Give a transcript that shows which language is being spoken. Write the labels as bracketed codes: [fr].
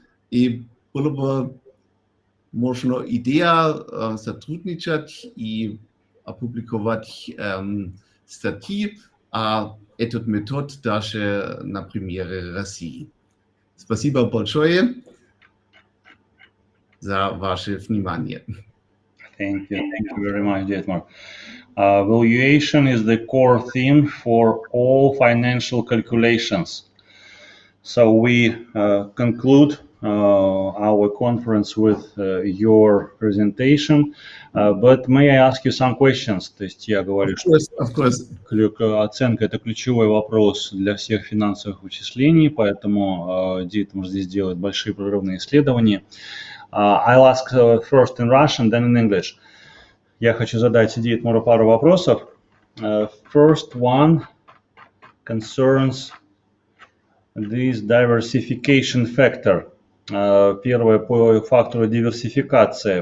[ru] И было бы можно идея сотрудничать и опубликовать статьи о этот метод даже на примере России. Спасибо большое за ваше внимание. [en] Thank you very much, dietmar. Valuation is the core theme for all financial calculations. So we conclude our conference with your presentation, but may I ask you some questions? [ru] То есть я говорю, что оценка – это ключевой вопрос для всех финансовых вычислений, поэтому диетмар здесь делает большие прорывные исследования. [en] I'll ask first in Russian, then in English. [ru] Я хочу задать диетмару пару вопросов. [en] First one concerns this diversification factor. [ru] Первое по фактору диверсификации.